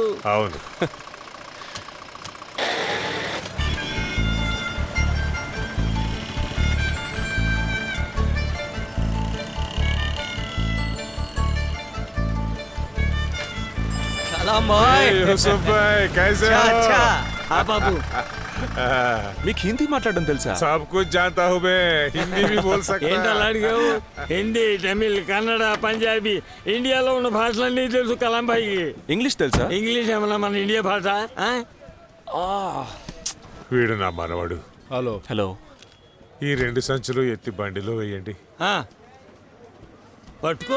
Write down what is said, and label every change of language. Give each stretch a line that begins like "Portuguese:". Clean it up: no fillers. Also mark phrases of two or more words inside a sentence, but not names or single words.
Telugu: అవును. కలాంబాయ్.
Hindi: యూసుఫ్ భాయ్, कैसे हो?
Telugu: అచ్చా. ఆ బాబు, మీకు హిందీ మాట్లాడడం తెలుసా?
Hindi: सब कुछ जानता हूँ मैं, हिंदी भी बोल सकता
Telugu: ఏంటలా
Hindi: है.
Telugu: అడిగావు? హిందీ, తమిళ్, కన్నడ, పంజాబీ, ఇండియాలో ఉన్న భాషలన్నీ తెలుసు కలాం భాయికి. ఇంగ్లీష్ తెలుసా? ఇంగ్లీష్ ఏమన్నా మన ఇండియా భాష? వీడు నా మనవడు. హలో. ఈ 2 సంచులు ఎత్తి బండిలో వేయండి. పట్టుకో.